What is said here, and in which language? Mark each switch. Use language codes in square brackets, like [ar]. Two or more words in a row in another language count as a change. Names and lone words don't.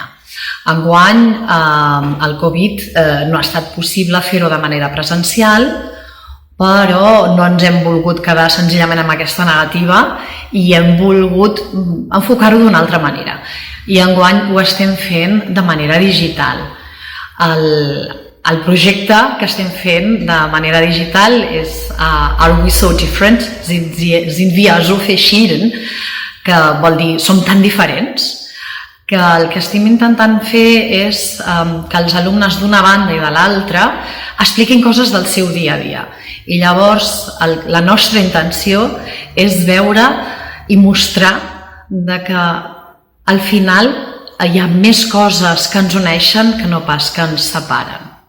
[ca] Enguany, el Covid no ha estat possible fer-ho de manera presencial, però no ens hem volgut quedar senzillament amb aquesta negativa i hem volgut enfocar-ho d'una altra manera. I enguany ho estem fent de manera digital. El projecte que estem fent de manera digital és Are We So Different? [de] Sind wir so verschieden? [ca] Que vol dir som tan diferents? Que el que estem intentant fer és que els alumnes d'una banda i de l'altra expliquin coses del seu dia a dia. I llavors la nostra intenció és veure i mostrar que al final hi ha més coses que ens uneixen que no pas que ens separen.